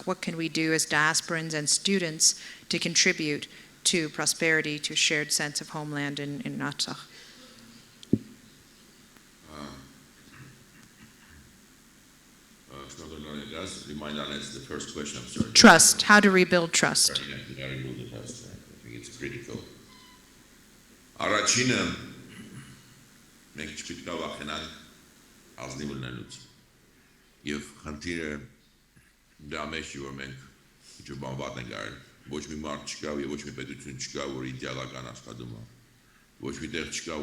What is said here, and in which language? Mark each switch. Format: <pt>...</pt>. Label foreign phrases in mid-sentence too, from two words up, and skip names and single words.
<en>What can we do as diasporans and students to contribute to prosperity, to a shared sense of homeland in Artsakh? Remind us the first question, I'm sorry. Trust, how to rebuild trust. How to rebuild the trust, I think it's critical.</en> <hy>Առաջինը մենք չպետք է վախենանք ազնիվ լինելուց։ Եվ խնդիրը դա մեջ որ մենք ինչ բան վատ ենք արել, ոչ մի մարդ չկա եւ ոչ մի պետություն չկա, որ իդեալական աշխատում է։ Ոչ մի տեղ չկա,</hy>